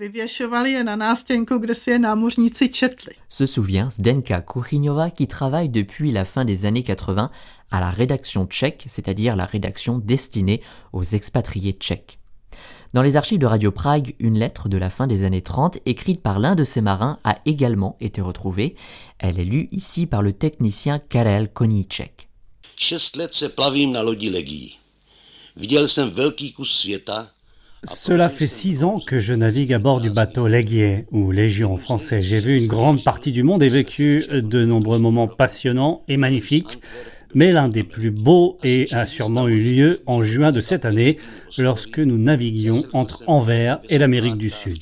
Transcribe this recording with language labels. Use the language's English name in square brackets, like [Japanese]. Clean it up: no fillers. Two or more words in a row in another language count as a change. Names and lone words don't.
[French] Se souvient Zdenka Kuchyňová qui travaille depuis la fin des années 80 à la rédaction tchèque, c'est-à-dire la rédaction destinée aux expatriés tchèques. Dans les archives de Radio Prague, une lettre de la fin des années 30 écrite par l'un de ces marins a également été retrouvée. Elle est lue ici par le technicien Karel Koníček. [Czech] 6 let se plavím na lodi Legii. Viděl jsem velký kus světa. [French] Cela fait 6 ans que je navigue à bord du bateau Legier, ou Légion en français. J'ai vu une grande partie du monde et vécu de nombreux moments passionnants et magnifiques. Mais l'un des plus beaux a sûrement eu lieu en juin de cette année, lorsque nous naviguions entre Anvers et l'Amérique du Sud.